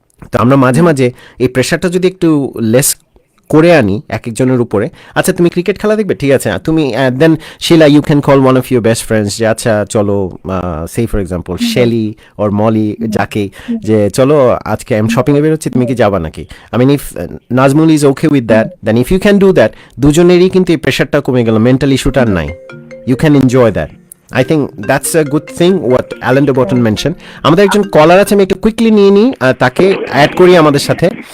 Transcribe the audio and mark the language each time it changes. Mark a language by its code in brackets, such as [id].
[bn] তো আমরা মাঝে মাঝে এই প্রেশারটা যদি একটু লেস করে আনি এক একজনের উপরে, আচ্ছা তুমি ক্রিকেট খেলা দেখবে, ঠিক আছে তুমি [en] then Shila you can call one of your best friends, [bn] যে আচ্ছা চলো সেই ফর এক্সাম্পল শেলি ওর মলি যাকে, যে চলো আজকে আমি শপিংয়ে বেরোচ্ছি, তুমি কি যাবা নাকি, [en] I mean if Nazmul is okay with that, then if you can do that, [bn] দুজনেরই কিন্তু এই প্রেশারটা কমে গেল, মেন্টাল ইস্যুটার নাই, [en] You can enjoy that. I think that's a good thing what Alan de Botton mentioned. [bn] আমাদের একজন কলার আছে, আমি একটু কুইকলি নিয়ে নিই, তাকে অ্যাড করি আমাদের সাথে।